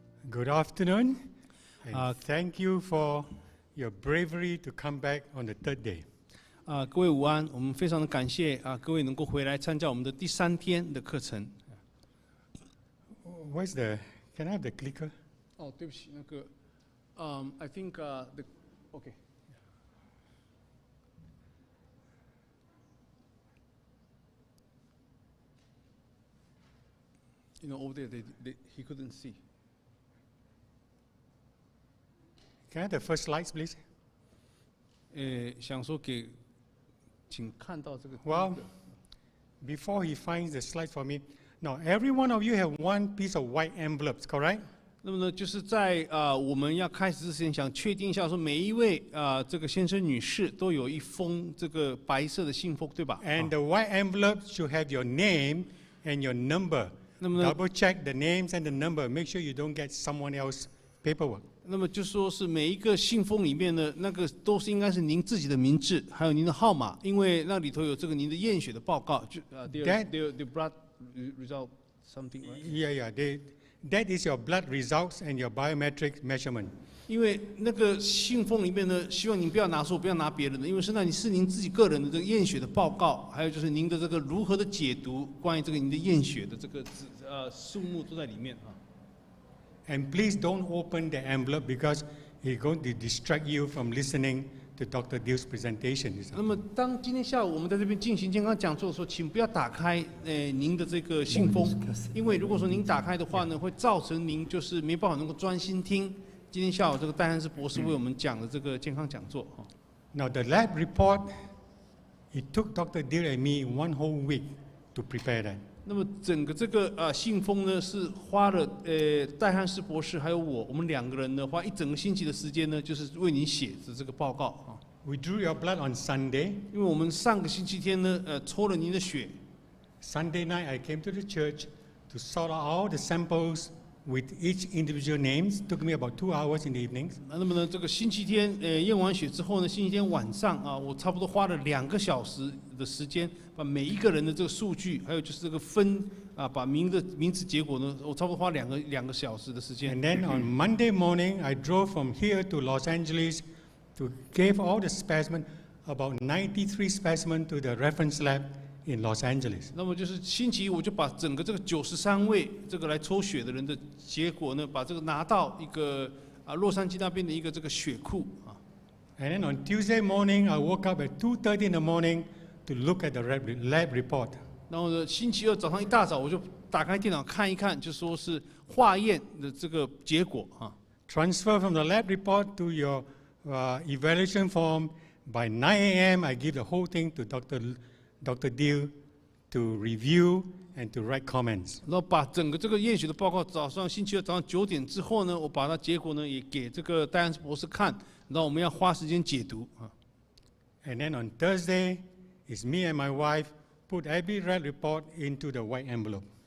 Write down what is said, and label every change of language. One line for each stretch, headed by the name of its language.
English: Good afternoon. And thank you for your bravery to come back on the third day.
Chinese: 各位午安，我们非常的感谢各位能够回来参加我们的第3天的课程。
English: Where's the? Can I have the clicker?
Chinese: 哦，对不起，那个，
English: I think the okay. You know, over there, he couldn't see. Can I have the first slides, please?
Chinese: 想说请看到这个。
English: Well, before he finds the slides for me, now every one of you have one piece of white envelopes, correct?
Chinese: 那么呢，就是在我们要开始之前，想确定一下，说每一位这个先生女士都有一封这个白色的信封，对吧？
English: And the white envelope should have your name and your number. Double check the names and the number. Make sure you don't get someone else's paperwork.
Chinese: 那么就说是每一个信封里面呢，那个都是应该是您自己的名字，还有您的号码，因为那里头有这个您的验血的报告。
English: 就they blood result something. Yeah. That is your blood results and your biometric measurement.
Chinese: 因为那个信封里面呢，希望您不要拿错，不要拿别人的，因为是您自己个人的这个验血的报告，还有就是您的这个如何的解读关于这个您的验血的这个数目都在里面啊。
English: And please don't open the envelope because it's going to distract you from listening to Dr. Dill's presentation.
Chinese: 那么当今天下午我们在这边进行健康讲座的时候，请不要打开您的这个信封，因为如果说您打开的话呢，会造成您就是没办法能够专心听今天下午这个戴汉斯博士为我们讲的这个健康讲座。
English: Now the lab report, it took Dr. Dill and me 1 whole week to prepare that.
Chinese: 那么整个这个信封呢，是花了戴汉斯博士还有我们2个人呢，花1整个星期的时间呢，就是为您写的这个报告啊。
English: We drew your blood on Sunday.
Chinese: 因为我们上个星期天呢，抽了您的血。
English: Sunday night I came to the church to sort out all the samples with each individual names. Took me about 2 hours in the evenings.
Chinese: 那么呢，这个星期天验完血之后呢，星期天晚上我差不多花了2个小时的时间，把每一个人的这个数据，还有就是这个把名字结果呢，我差不多花2个小时的时间。
English: And then on Monday morning, I drove from here to Los Angeles to give all the specimen, about 93 specimen to the reference lab in Los Angeles.
Chinese: 那么就是星期一，我就把整个这个93位这个来抽血的人的结果呢，把这个拿到一个洛杉矶那边的一个这个血库啊。
English: And then on Tuesday morning, I woke up at 2:30 in the morning to look at the lab report.
Chinese: 然后呢，星期二早上一大早，我就打开电脑看一看，就说是化验的这个结果啊。
English: Transfer from the lab report to your evaluation form. By 9 a.m., I give the whole thing to Dr. Dill to review and to write comments.
Chinese: 然后把整个这个验血的报告，星期二早上9点之后呢，我把它结果呢也给这个戴安斯博士看，然后我们要花时间解读啊。
English: And then on Thursday, it's me and my wife put every lab report into the white envelope.